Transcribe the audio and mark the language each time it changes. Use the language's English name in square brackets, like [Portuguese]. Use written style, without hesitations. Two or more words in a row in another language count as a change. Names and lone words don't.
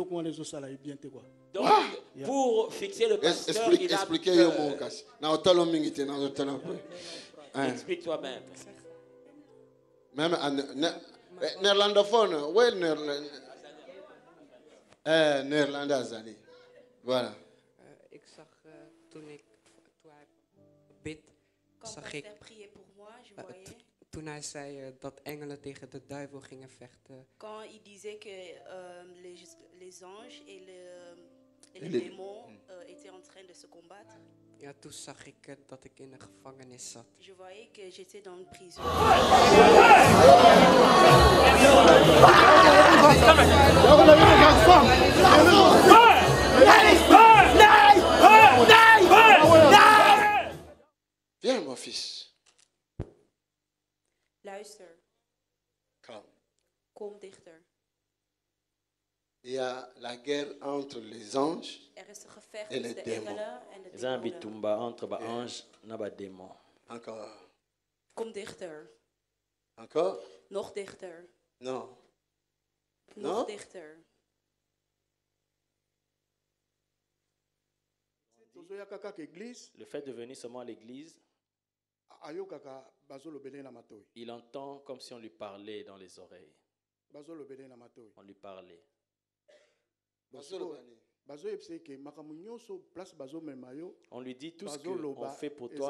[French] pour fixer le pasteur, il a peur. Explique toi-même. Même néerlandophone, oui, néerlandais azali. Voilà. [Dutch] Ik zag toen hij bid, zag ik toen hij zei dat engelen tegen de duivel gingen vechten. [French] Quand il disait que les anges et les démons étaient en train de se combattre. [Dutch] Ja, toen zag ik dat ik in een gevangenis zat. [French] Je voyais que j'étais dans une prison. Viens, mon fils. [Dutch] Luister. Kom dichter. [French] Il y a la guerre entre les anges et les démons. Il y a un bitumba entre les anges et les démons. Encore. [Dutch] Kom dichter. [French] Encore? [Dutch] Nog dichter. [French] Non. [Dutch] Nog dichter. [French] Le fait de venir seulement à l'église, il entend comme si on lui parlait dans les oreilles. On lui parlait. On lui dit tout ce qu'on fait pour toi.